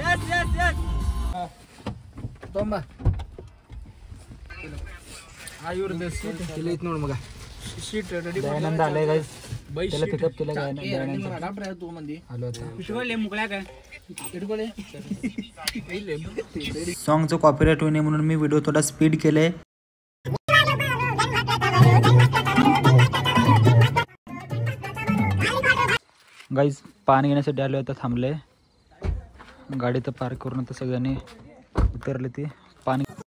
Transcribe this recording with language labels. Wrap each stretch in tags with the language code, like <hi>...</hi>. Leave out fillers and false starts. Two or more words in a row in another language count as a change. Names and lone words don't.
<kn>ತೊಂಬ ಇವ್ರದ್ದು ಸೀಟ್ ಐತಿ ನೋಡಿ ಮಗ. ಸೀಟ್ ರೆಡಿ</kn> <mr>दयानंद आले गाइस. त्याला पिकअप केलं दयानंद.</mr> <kn>ಡಾಕ್ಟರ್ ಯಾರು ತಗೊಂಬಂದಿ</kn> <mr>आलो आता.</mr> <kn>ಇಟ್ಕೊಳ್ಳಿ ಮುಗಳಾಗ इटकोळे.</kn> <mr>सॉन्गचं कॉपीराइट होऊ नये म्हणून मी व्हिडिओ थोडा स्पीड केले. गाईज पाणी घेण्यासाठी आलो आता थांबले. गाडी तर पार्क करून आता सगळ्यांनी उतरले ती पाणी.</mr>